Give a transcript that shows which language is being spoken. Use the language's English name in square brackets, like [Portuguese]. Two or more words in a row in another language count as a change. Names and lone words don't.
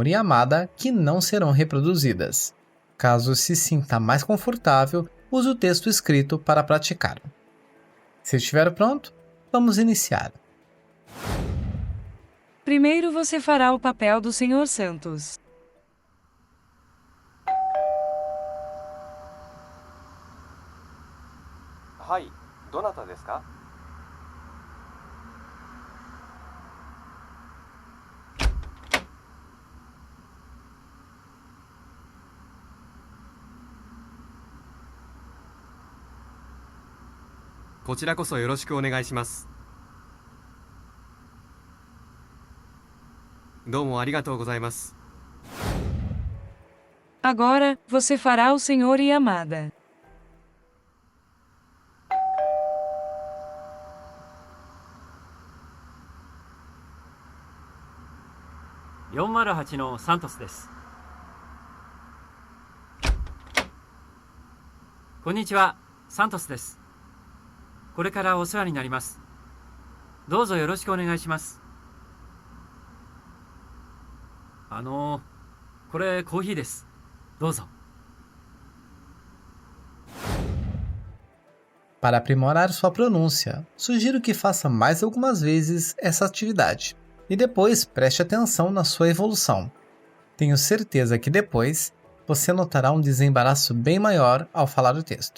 [Portuguese] Yamada que não serão reproduzidas. Caso se sinta mais confortável, use o texto escrito para praticar. Se estiver pronto, vamos iniciar. Primeiro você fará o papel do Sr. Santos. [Japanese] はい、どなたですか? こちらこそよろしくお願いします. どうもありがとうございます. [Portuguese] Agora, você fará o Sr. Yamada. [Japanese] 408のサントスです。こんにちは、サントスです。これからお世話になります。どうぞよろしくお願いします。これコーヒーです。どうぞ。 [Portuguese] Para aprimorar sua pronúncia, sugiro que faça mais algumas vezes essa atividade e depois preste atenção na sua evolução. Tenho certeza que depois você notará um desembaraço bem maior ao falar o texto.